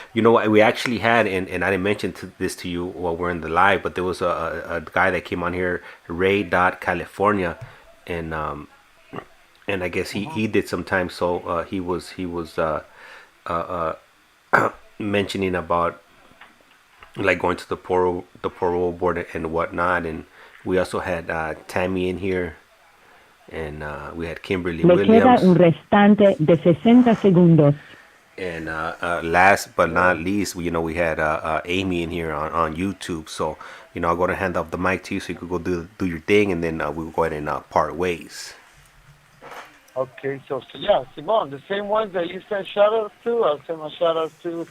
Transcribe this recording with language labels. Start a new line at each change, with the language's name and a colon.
English: What we actually had, and I didn't mention this to you while we're in the live, but there was a guy that came on here, Ray.California, and I guess he did some time. So he was mentioning about like going to the parole board and whatnot, and we also had Tammy in here. And we had Kimberly
Spanish: Le
English: Williams.
Spanish: queda un restante de 60 segundos.
English: And last but not least, we had Amy in here on YouTube. So, I'm going to hand off the mic to you so you could go do your thing, and then we'll go ahead and part ways. Okay, so yeah, Simon, the same ones that you sent shout-outs to, I'll send my shout-outs to.